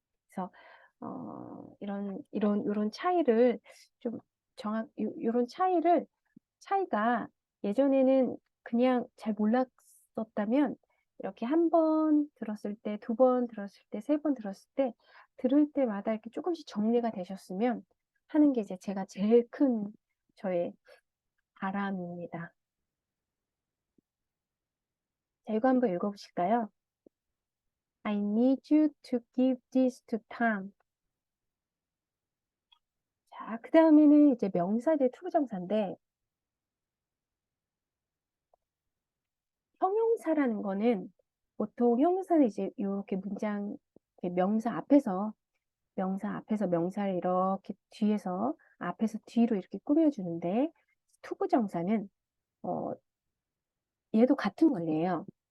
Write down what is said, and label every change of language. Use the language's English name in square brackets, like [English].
[Korean] 그래서 이런 차이를 좀 이런 차이가 예전에는 그냥 잘 몰랐었다면 이렇게 한 번 들었을 때, 두 번 들었을 때, 세 번 들었을 때 들을 때마다 이렇게 조금씩 정리가 되셨으면 하는 게 이제 제가 제일 큰 저의 바람입니다. 자, 이거 한번 읽어보실까요? [English] I need you to give this to Tom. [Korean] 자, 그 다음에는 이제 명사 대 투부정사인데 형용사라는 거는 보통 형용사는 이제 이렇게 문장 명사 앞에서 명사를 이렇게 뒤에서 앞에서 뒤로 이렇게 꾸며주는데 투부정사는 얘도 같은 원리예요.